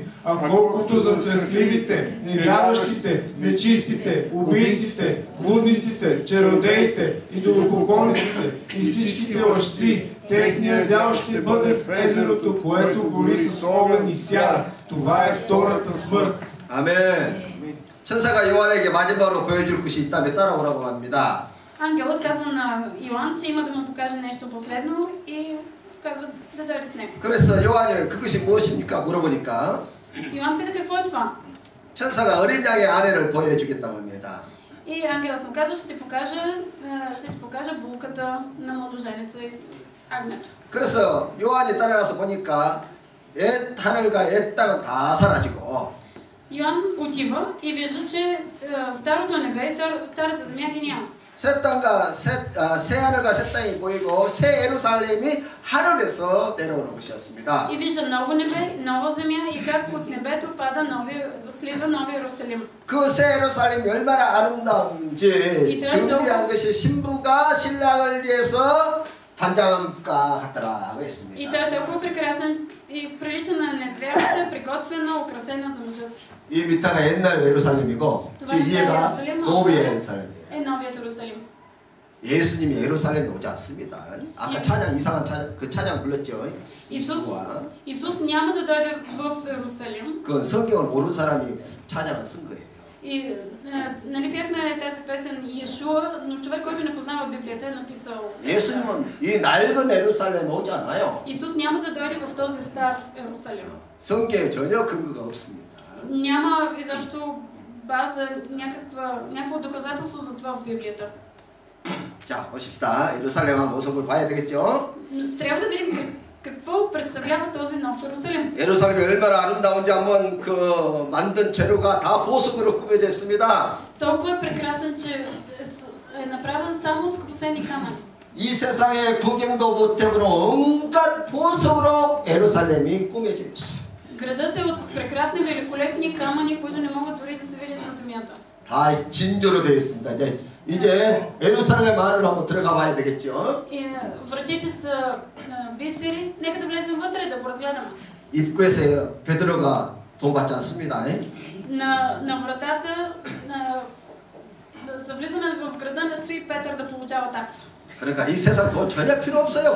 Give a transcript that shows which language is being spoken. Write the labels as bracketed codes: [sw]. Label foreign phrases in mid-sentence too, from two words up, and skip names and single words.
[bg] А колкото за страхливите, невярващите, нечистите, убийците, блудниците, чародеите, идолопоклонниците и всичките лъжци, техният дял ще бъде в езерото, което гори с огън и сяра. Това е втората смърт. [ko] 아멘. 천사가 요한에게 마지막으로 보여줄 것이 있다면 따라오라고 합니다. [bg] Ангелът казва на Йоан, че има да му покаже нещо последно и казва да дойде с него. [ko] 그래서 요한이 그것이 무엇입니까? 물어보니까 [bg] Йоан пита какво е това. [ko] 천사가 어린 양의 아내를 보여주겠다고 합니다. [bg] И ангелът му казва, ще ти покажа булката на младоженеца и агнето. [ko] 그래서 요한이 따라가서 보니까 옛 하늘과 옛 땅은 다 사라지고 [bg] Йоан отива и вижда, че старото небе и старата земя ги няма. [ko] 새 땅과 새 하늘과 새 땅이 보이고 새 예루살렘이 하늘에서 내려오는 것이었습니다. [bg] И вижда ново небе, нова земя и как от небето слиза нови Иерусалим. [ko] 그 새 예루살렘이 얼마나 아름다운지 준비한 것이 신부가 신랑을 위해서 단장가 같더라고 했습니다. [bg] И той е толкова прекрасен и прилича на невярата, приготвена, украсена за мъжа си. [ko] 이 밑에가 옛날 예루살렘이고 위에가 노비 예루살렘이에요. [bg] Е новият Иерусалим. [ko] 예수님이 예루살렘에 오지 않습니다. 아까 찬양 이상한 그 찬양 불렀죠. [bg] Исус няма да дойде в Иерусалим. [ko] 그건 성경을 모르는 사람이 찬양을 쓴 거예요. [bg] И нали пяхме тази песен Иешуа, но човек, който не познава Библията, е написал. [ko] 예수님은 이 낡은 예루살렘에 오지 않아요. [bg] Исус няма да дойде в този стар Иерусалим. [ko] 성경에 전혀 근거가 없습니다. [bg] Няма изобщо база, някакво доказателство за това в Библията. [ko] 자, 보십시다. 예루살렘의 모습을 봐야 되겠죠? [bg] Трябва да видим какво представлява този нов Иерусалим. [ko] 예루살렘이 얼마나 아름다운지 한번 그 만든 재료가 다 보석으로 꾸며져 있습니다. [bg] Толкова е прекрасен, че е направен само с скъпоценни камъни. [ko] 이 세상에 구경도 못해보는 온갖 보석으로 예루살렘이 꾸며져 있어. [bg] Градът е от прекрасни, великолепни камъни, които не могат дори да се видят на земята. [ko] 다 진조로 되어 있습니다. 이제 예루살렘 안으로 한번 들어가 봐야 되겠죠? [bg] Вратите са бисери. Нека да влезем вътре да го разгледаме. [ko] 입구에서 베드로가 돈 받지 않습니다. [bg] На вратата за влизане в града не стои Петър да получава такса. [ko] 그러니까 이 세상 돈 전혀 필요 없어요.